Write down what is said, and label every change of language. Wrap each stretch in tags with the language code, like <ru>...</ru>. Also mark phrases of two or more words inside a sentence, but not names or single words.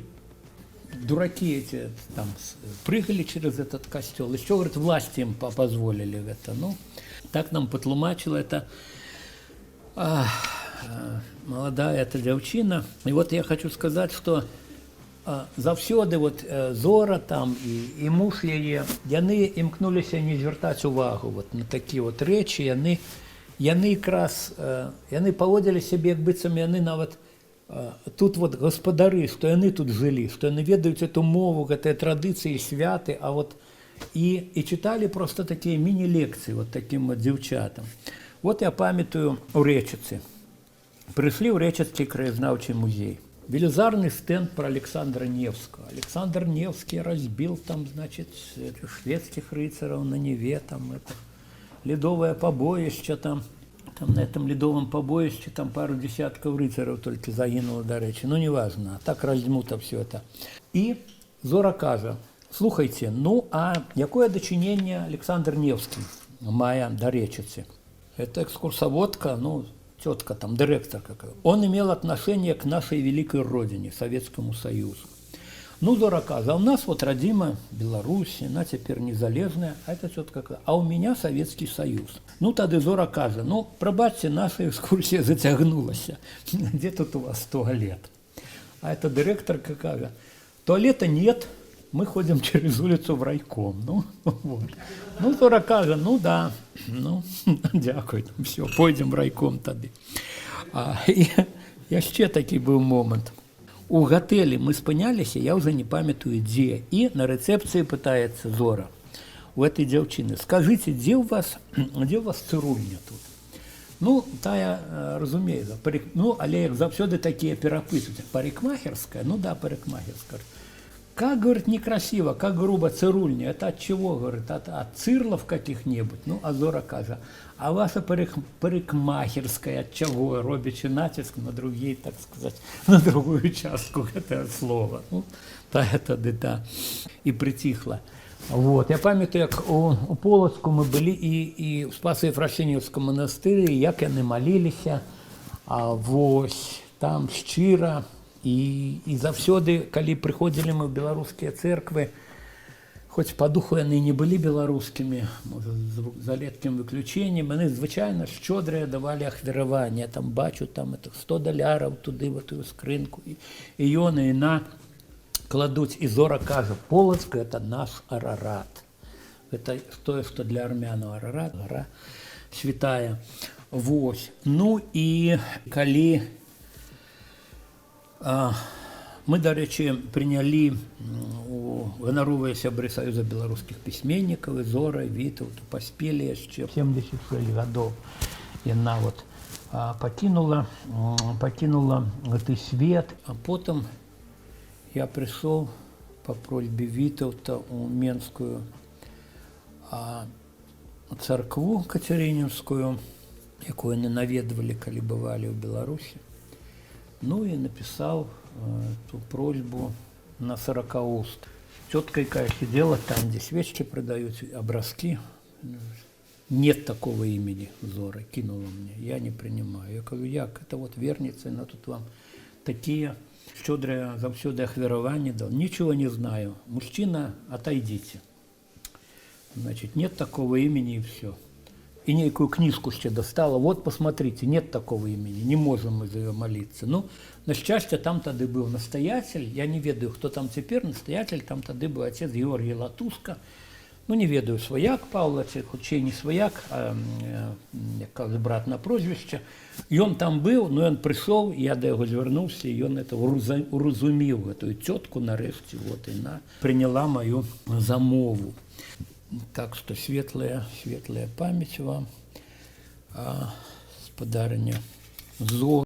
<ru>Дураки эти там прыгали через этот костел. Еще, говорит, власти им позволили это. Ну, так нам потлумачила это молодая эта девчина. И вот я хочу сказать, что</ru> <be>завсёды вот Зора там і муж яе, яны імкнуліся не звяртаць увагу вот на такія вот рэчы, яны якраз яны паводзілі сябе, як быццам яны нават тут вот гаспадары, што яны тут жылі, што яны ведаюць эту мову, гэтыя традыцыі, святы, а вот і чыталі просто такія міні-лекцыі вот такім вот дзяўчатам. Вот я памятаю у Рэчыцы. Прыйшлі ў Рэчыцкі краязнаўчы музей.</be> <ru>Велизарный стенд про Александра Невского. Александр Невский разбил там, значит, шведских рыцарей на Неве, там это ледовое побоище, там на этом ледовом побоище там пару десятков рыцарей только</ru> <uk>загинуло, до речи.</uk> <ru>Ну, неважно, а так размуто все это.</ru> <be>И Зора кажа, слухайте, ну, а якое дочинение Александр Невский мая до Речицы?</be> <ru>Это экскурсоводка, ну, тетка, там, директор какой. Он имел отношение к нашей великой родине, Советскому Союзу.</ru> <be>Ну, Зора кажа, а у нас вот родима Беларусь,</be> <ru>она теперь незалежная, а это тетка какая, а у меня Советский Союз. Ну, тогда Зора кажа, ну, пробачьте, наша экскурсия затягнулась. Где тут у вас туалет? А это директор какая? Туалета нет, мы ходим через улицу в райком. Ну, вот. Ну, Зора кажа, ну да, ну, дякую, все, пойдем в райком тады.</ru> <be>І яшчэ такі быў момант. У гатэлі мы спыняліся, я уже не памятаю дзе, і на рэцэпцыі пытаецца Зора у этой дзяўчыны,</be> <ru>скажите, где у вас цырульня тут?</ru> <be>Ну, тая разумее, ну, але як заўсёды такія перапытваюць,</be> <ru>парикмахерская, ну да, парикмахерская. Как, говорит, некрасиво, как грубо цирульня. Это от чего, говорит, от цирлов каких-нибудь. Ну, а Зора кажа, а ваша парикмахерская от чего?</ru> <uk>Робячи натиск</uk> <ru>на другие, так сказать, на другую частку этого слова. Ну, та это да. И притихла. Вот.</ru> <be>Я памятаю, как у Полоцку мы были и в Спасо-Ефросинівському монастырі, як яны молилися, а вось там шчыра. І заўсёды, калі прыходзілі мы ў беларускія церквы, хоць па духу яны не былі беларускімі, можа, за редкім выключэннем, яны звычайна шчодрыя давалі ахвяраванне. Я там бачу там $100 туды,</be> <ru>в эту</ru> <be>скрынку. І ён і на кладуць. І Зора кажа, Полацк – это наш Арарат. Это тое, што для армянаў Арарат, гора святая. Вось. Ну і калі мы,</be> <uk>до речі, прийняли</uk> <be>у ганаровыя сябры Союза беларускіх пісьменнікаў, Зора, Вітаўт, паспелі яшчэ 76 гадоў. Яна вот покинула гэты свет. А потым я пришел по просьбе Вітаўта у Менскую царкву Кацярынінскую, якую яны наведвалі, калі бывалі ў Беларусі.</be> <ru>Ну и написал ту просьбу на 40 уст. Тетка какая сидела там, где свечки продают, образки. Нет такого имени Зора, кинула мне, я не принимаю. Я говорю, як, это вот верница, она тут вам такие щедрые,</ru> <be>завсёды ахвярования</be> <ru>дал. Ничего не знаю. Мужчина, отойдите. Значит, нет такого имени и все. И некую книжку ще достала. Вот, посмотрите, нет такого имени, не можем мы за ее молиться. Ну, на счастье, там тогда был настоятель,</ru> <be>я не ведаю,</be> <ru>кто там теперь настоятель, там тогда был отец Георгий Латуска.</ru> <be>Ну, не ведаю, свояк Павла, хоч і не свояк, а як кажуть, брат на прозвище.</be> <uk>І він там був, ну він прийшов, я до його звернувся, і він урозумів цю тітку нарешті, от, і вона прийняла мою замову.</uk> <ru>Так что светлая память вам, господарыня Зора.</ru>